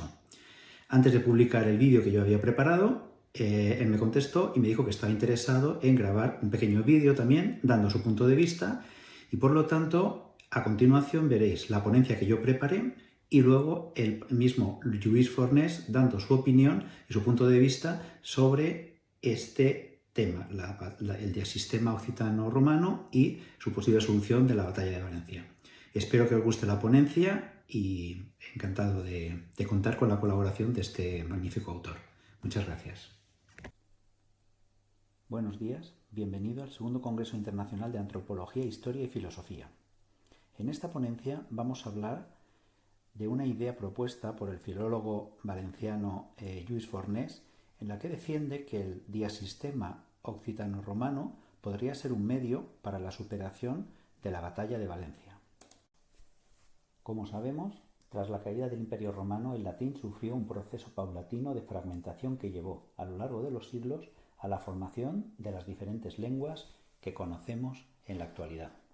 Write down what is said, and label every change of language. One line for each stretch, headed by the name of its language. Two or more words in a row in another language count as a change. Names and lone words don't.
Spanish: Antes de publicar el vídeo que yo había preparado, él me contestó y me dijo que estaba interesado en grabar un pequeño vídeo también, dando su punto de vista, y por lo tanto, a continuación veréis la ponencia que yo preparé y luego el mismo Lluís Fornés dando su opinión y su punto de vista sobre este tema, el diasistema occitano-romano y su posible solución de la batalla de Valencia. Espero que os guste la ponencia y encantado de contar con la colaboración de este magnífico autor. Muchas gracias. Buenos días, bienvenido al segundo Congreso Internacional de Antropología, Historia y Filosofía. En esta ponencia vamos a hablar de una idea propuesta por el filólogo valenciano Lluís Fornés, en la que defiende que el diasistema occitano-romano podría ser un medio para la superación de la batalla de Valencia. Como sabemos, tras la caída del Imperio Romano, el latín sufrió un proceso paulatino de fragmentación que llevó, a lo largo de los siglos, a la formación de las diferentes lenguas que conocemos en la actualidad.